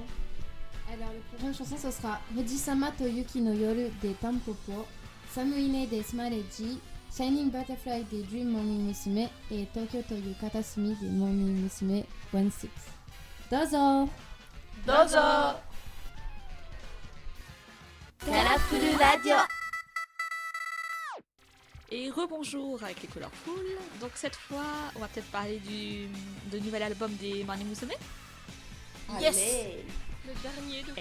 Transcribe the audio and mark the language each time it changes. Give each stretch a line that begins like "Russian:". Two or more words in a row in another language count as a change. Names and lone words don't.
French: Alors, la prochaine chanson, ce sera Hojisama to Yuki no Yoru de Tampopo, Samuine de Smareji, Shining Butterfly de Dream Mommy Musume et Tokyo to yu Katasumi de Mommy Musume 16. Dozo! Dozo! Carafulu Radio. Et rebonjour avec les Colorful. Donc cette fois, on va peut-être parler du nouvel album des Morning Musume. Yes. Allez. Le dernier de